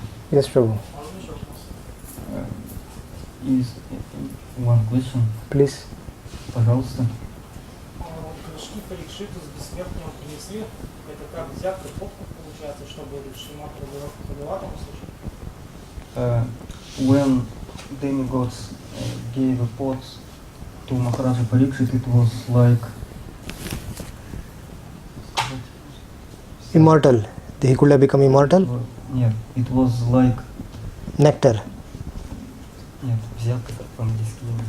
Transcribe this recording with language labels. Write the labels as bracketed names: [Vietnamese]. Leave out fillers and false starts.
[English] Yes, Prabhu. Is one question, Please. [Russian] пожалуйста. Книжки Парикшиту с бессмертным принесли. Это как взятка, подкуп получается, чтобы Шримад Бхагаватам услышать? [English] When demigods gave a pot to Maharaja Parikshit, it was like Immortal. He could have become immortal. [Russian] Нет, [English] it was like Nectar. [Russian] Нет, взятка как по-английски.